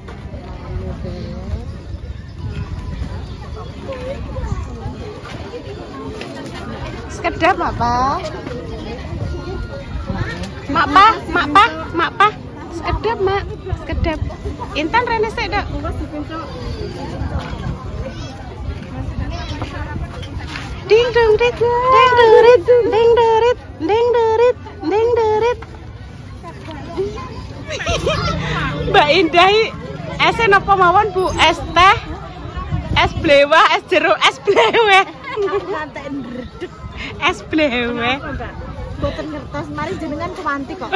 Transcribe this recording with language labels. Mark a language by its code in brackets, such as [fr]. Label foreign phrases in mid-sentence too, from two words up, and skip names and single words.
[jv] Sekedap Mak Pa. Mak Pa. Sekedap Mak, sekedap. Intan rene sik, Dok. Ding dong dit, ding dorit, ding dorit, ding dorit, ding dorit. Mbak Indah es napa mawon Bu? Es teh, es blewah, es jeruk, es bleweh. Es bleweh. Boten ngertos, mari jenengan kewanti kok.